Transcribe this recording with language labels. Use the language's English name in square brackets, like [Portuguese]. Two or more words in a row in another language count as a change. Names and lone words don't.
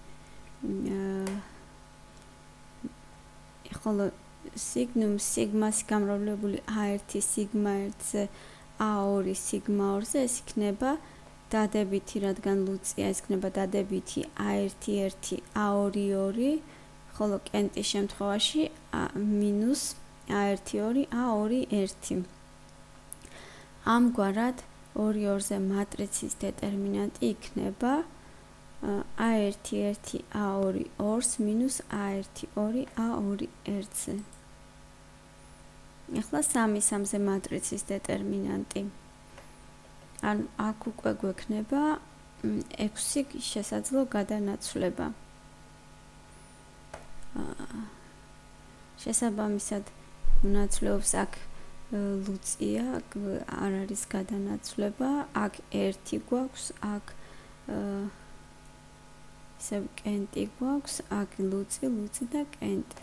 [Georgian] ხოლო სიგმასი გამრავლებული a1 სიგმა 1-ზე, a2 სიგმა 2-ზე ეს იქნება დადებითი, რადგან ლუწია, ეს იქნება დადებითი a1-1 a2-2, ხოლო კენტის შემთხვევაში -a1-2 a2-1. ამგვარად 2-2-ზე მატრიცის დეტერმინანტი იქნება a1-1 a2-2-ს -a1-2 a2-1-ზე. ახლა 3-3-ზე მატრიცის დეტერმინანტი. ანუ აქ უკვე გვექნება 6 შესაძლო გადანაცვლება. შესაბამისად მონაცვლეობს აქ ლუწია, არ არის გადანაცვლება, აქ 1 გვაქვს, აქ ისევ კენტი გვაქვს, აქ ლუწი და კენტი.